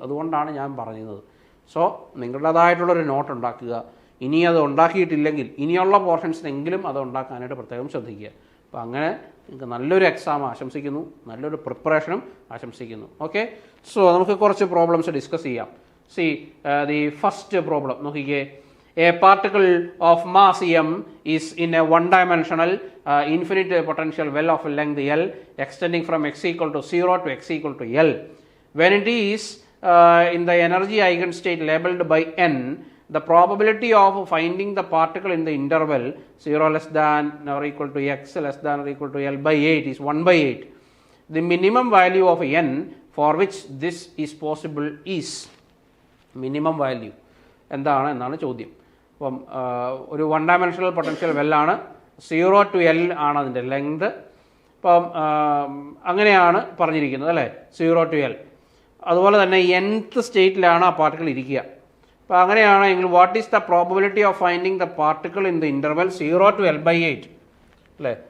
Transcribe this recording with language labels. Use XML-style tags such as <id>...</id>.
<ml>അതുകൊണ്ടാണ് ഞാൻ പറയുന്നത്. സോ നിങ്ങളുടേതായിട്ടുള്ളൊരു നോട്ട് ഉണ്ടാക്കുക. ഇനി അത് ഉണ്ടാക്കിയിട്ടില്ലെങ്കിൽ ഇനിയുള്ള പോർഷൻസിനെങ്കിലും അത് ഉണ്ടാക്കാനായിട്ട് പ്രത്യേകം ശ്രദ്ധിക്കുക. അപ്പോൾ അങ്ങനെ നിങ്ങൾക്ക് നല്ലൊരു എക്സാം ആശംസിക്കുന്നു, നല്ലൊരു പ്രിപ്പറേഷനും ആശംസിക്കുന്നു. ഓക്കെ, സോ നമുക്ക് കുറച്ച് പ്രോബ്ലംസ് ഡിസ്കസ് ചെയ്യാം.</ml> <en>The first problem,</en> <ml>നോക്കിക്കേ.</ml> <en>A particle of mass m is in a one-dimensional infinite potential well of length L extending from x equal to 0 to x equal to L. When it is in the energy eigenstate labeled by n, the probability of finding the particle in the interval 0 less than or equal to x less than or equal to L by 8 is 1/8. The minimum value of n for which this is possible is.</en> <ml>Minimum value എന്നാണ് ചോദ്യം. അപ്പം ഒരു 1 dimensional potential വെല്ലാണ്. 0 to L ആണ് അതിൻ്റെ length. അപ്പം അങ്ങനെയാണ് പറഞ്ഞിരിക്കുന്നത് അല്ലേ, 0 to L. അതുപോലെ തന്നെ nth സ്റ്റേറ്റിലാണ് ആ പാർട്ടിക്കിൾ ഇരിക്കുക. അപ്പോൾ അങ്ങനെയാണെങ്കിൽ</ml> <en>what is the probability of finding the particle in the interval 0 to L/8</en> <ml>അല്ലേ.</ml>